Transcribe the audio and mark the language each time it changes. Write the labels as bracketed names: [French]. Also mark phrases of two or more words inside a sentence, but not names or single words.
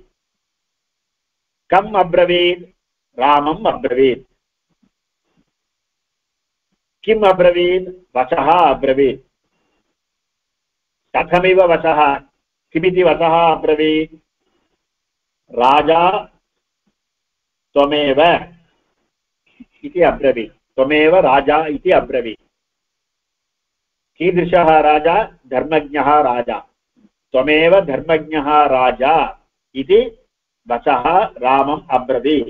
[Sanskrit] कम् अब्रवीत्, रामम् अब्रवीत्. किम् अब्रवीत्, वचः अब्रवीत्. कथमिव वचः, किमिति वचः अब्रवीत्. ராஜா त्वमेव इति अब्रवीत्. त्वमेव राजा इति अब्रवीत्. कीदृशः राजा? धर्मज्ञः राजा. त्वमेव धर्मज्ञः राजा इति वचः रामम् अब्रवीत्.